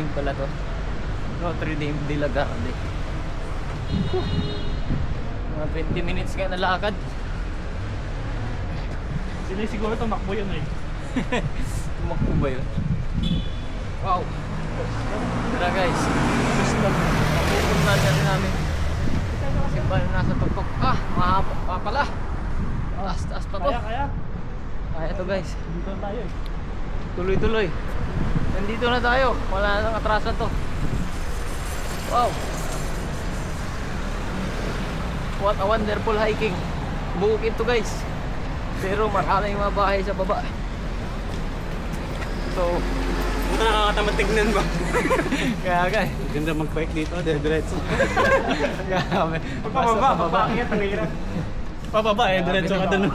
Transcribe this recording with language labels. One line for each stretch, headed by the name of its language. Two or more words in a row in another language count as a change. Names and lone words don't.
Filipino: pala to. Notre Dame de la Garde. Mga 20 minutes nga nalakad. Sila siguro tumakbo yun eh. Tumakbo ba yun? Wow! Tara guys, napupunta na rin namin. Simbahan na nasa tuktok. Ah! Mahaba pa pala. Taas pa to. Kaya to guys. Dito tayo eh. Tuloy-tuloy. Nandito na tayo. Wala nang atrasan to. Wow!
English: What a wonderful hiking.
Filipino: Bukid to guys. Pero maraming mga bahay sa baba. So, Buta nakakatamad tignan ba? kaya guys. Ganda mag-bike dito, diretso. Grabe. Pababa, ang hirap. Pababa eh, diretso ka doon.